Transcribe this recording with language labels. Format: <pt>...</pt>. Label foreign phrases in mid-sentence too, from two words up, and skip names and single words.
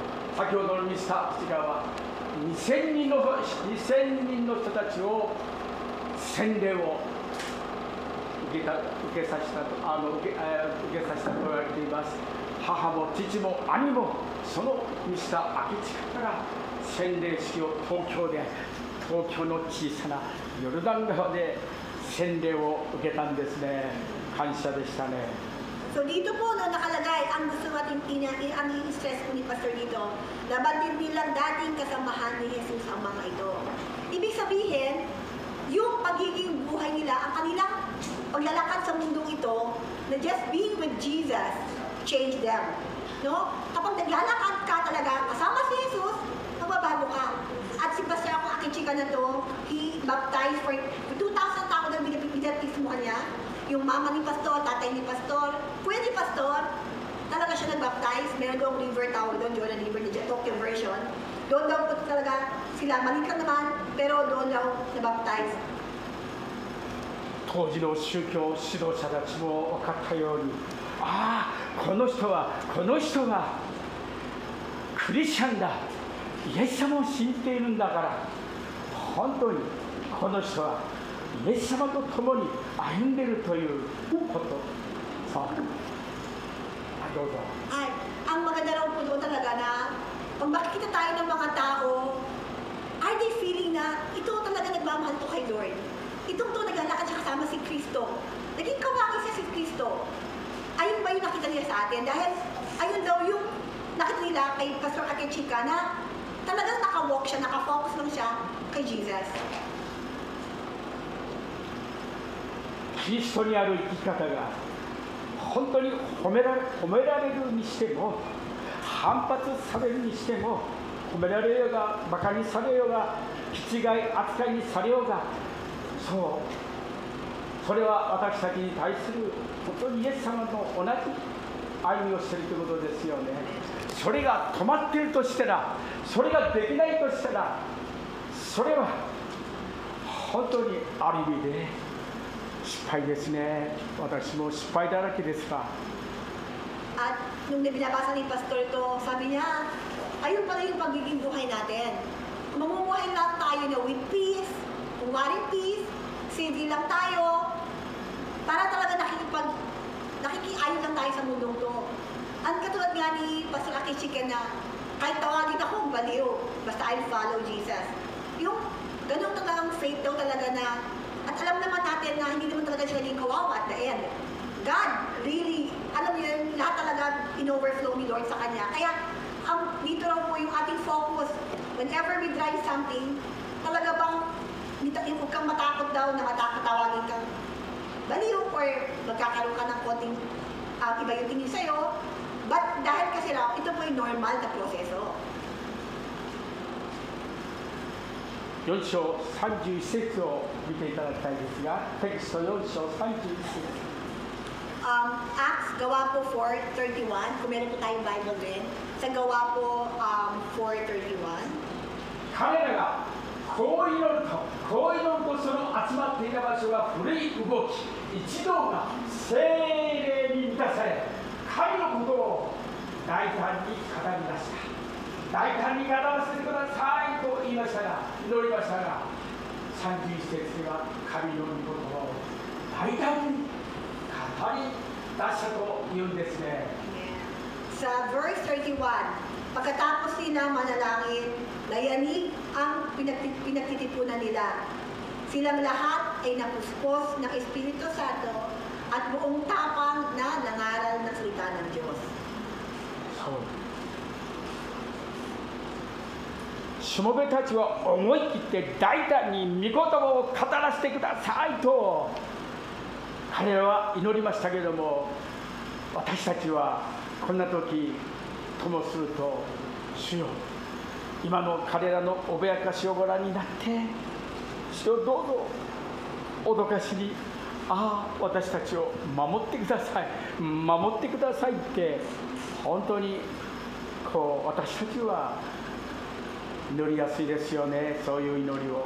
<ja>先ほどのミスター口川は2000人の人たちを洗礼を受けさせたと言われています。母も父も兄もそのミスター明智から洗礼式を東京の小さなヨルダン川で洗礼を受けたんですね。感謝でしたね。</ja> <tl>So dito po nakalagay ang gusto natin ang i-stress po ni Pastor dito, nabatid nilang dating kasamahan ni Jesus ang mga ito. Ibig sabihin, yung pagiging buhay nila, ang kanilang paglalakad sa mundong ito, na</tl> <en>just being with Jesus changed them.</en> <tl>No? Kapag naglalakad ka talaga kasama si Jesus, magbabago ka. At si Pastor Akichika na to,</tl> <en>he baptized for</en> <tl>2,000 tao na binabtismo niya. Yung mama ni Pastor, tatay ni Pastor, kuya ni Pastor, talaga siya nag-baptize. Meron doon river tawag doon,</tl> <en>Jordan River, the Tokyo version.</en> <tl>Doon daw po talaga sila, maliit lang naman, pero doon daw na-baptize.</tl> <ja>当時の宗教指導者たちも分かったように、この人はクリスチャンだ、イエス様を信じているんだから、本当にこの人はイエス様と共に歩んでいるということ。どうぞ。</ja> <tl>Ay, ang maganda raw po doon talaga na pag makikita tayo ng mga tao,</tl> <en>are they feeling</en> <tl>na ito talaga nagmamahal to kay Lord? Itong to naglalakad siya kasama si Kristo. Naging kawaki siya si Kristo. Ayun ba yung nakita nila sa atin? Dahil ayun daw yung nakita nila kay Pastor Akichika na talagang nakawalk siya, nakafocus lang siya kay Jesus.</tl> <ja>キリストにある生き方が本当に褒められるにしても、反発されるにしても、褒められようが馬鹿にされようが気違い扱いにされようが、それは私たちに対する本当にイエス様と同じ歩みをしているということですよね。それが止まっているとしたら、それができないとしたら、それは本当にある意味で失敗ですね。私も失敗だらけですが。</ja> <tl>At nung binabasa ni Pastor ito, sabi niya, ayun pala yung pagiging buhay natin. Mamumuhay lang tayo na</tl> <en>with peace,</en> <tl>kunwaring peace, civil lang tayo, para talaga nakikiayon lang tayo sa mundong to. Ang katulad nga ni Pastor Akichika na kahit tawagin ako baliw, basta</tl> <en>I'll follow Jesus.</en> <tl>Yung ganun talagang faith daw talaga na, at alam naman natin na hindi naman talaga siya naging kawawa</tl> <en>at the end. God really,</en> <tl>alam niyo yun, lahat talaga in-overflow ni Lord sa Kanya. Kaya dito raw po yung ating focus,</tl> <en>whenever we try something,</en> <tl>talaga bang huwag kang matakot daw na tawagin kang baliw or magkakaroon ka ng konting iba yung tingin sa'yo. But dahil kasi raw, ito po yung normal na proseso.</tl> <ja>4 章31節を見ていただきたいですが、テキスト4章31節。</ja> <tl>Acts, gawa po 4:31. Kung meron po tayong Bible din. Sa gawa po 4:31.</tl> <ja>彼らがこう祈るとその集まっていた場所が古い動き、一同が聖霊に満たされ、神のことを大胆に語り出した。大胆に語らせてくださいと言いましたが、祈りましたが、31節では神の御言葉を大胆に語り出したというんですね。</ja> <tl>Sa verse 31, pagkatapos nila manalangin, nayanig ang pinagtitipunan nila. Silang lahat ay napuspos ng Espiritu Santo at buong tapang na nangaral ng salita ng Diyos.</tl> <ja>そうしもべたちは思い切って大胆に御言葉を語らせてくださいと彼らは祈りましたけれども、私たちはこんな時ともすると、主よ、今の彼らのおべやかしをご覧になって、主よ、どうぞ脅かしに、私たちを守ってください、守ってくださいって、本当にこう私たちは祈りやすいですよね、そういう祈りを。</ja>